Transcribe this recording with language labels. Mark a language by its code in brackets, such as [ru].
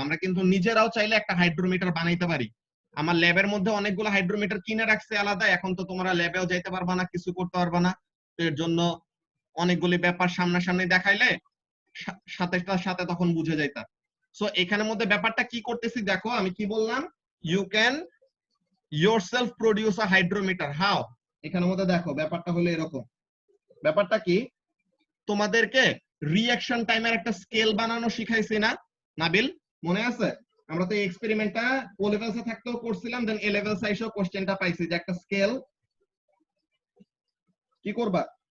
[bn] আমরা কিন্তু নিজেরাও চাইলে একটা হাইড্রোমিটার বানাইতে পারি। আমার ল্যাবের মধ্যে অনেকগুলো হাইড্রোমিটার কিনে রাখছে আলাদা। এখন তো তোমরা ল্যাবেও যাইতে পারবা না, কিছু করতে পারবা না। তো এর জন্য অনেকগুলি ব্যাপার সামনাসামনি দেখাইলে সাথে তখন বুঝে যাইতা। সো এখানের মধ্যে ব্যাপারটা কি করতেছি দেখো, আমি কি বললাম? [en] You can yourself produce a hydrometer. how? [bn] এখানের মধ্যে দেখো ব্যাপারটা হলো এরকম। ব্যাপারটা কি? তোমাদেরকে রিঅ্যাকশন টাইমের একটা স্কেল বানানো শিখাইছি না নাবিল? মনে আছে? আমরা তো এই এক্সপেরিমেন্টটা ও লেভেলসে থাকতেও করছিলাম, দেন এ লেভেলসে এসেও কোশ্চেনটা পাইছি যে একটা স্কেল কি করবা?